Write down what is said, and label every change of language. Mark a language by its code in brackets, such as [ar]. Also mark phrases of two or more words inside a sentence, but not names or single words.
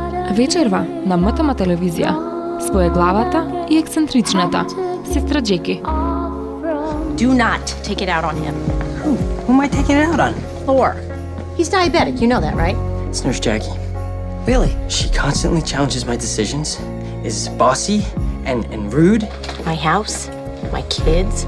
[mk] Вечерва на МТМ телевизија, своеглавата и ексцентричната сестра Джеки. [en] Do not take it out on him. Who am I taking it out on? Thor. He's diabetic, you know that, right? It's Nurse Jackie. Really? She constantly challenges my decisions, is bossy and rude. My house, my kids.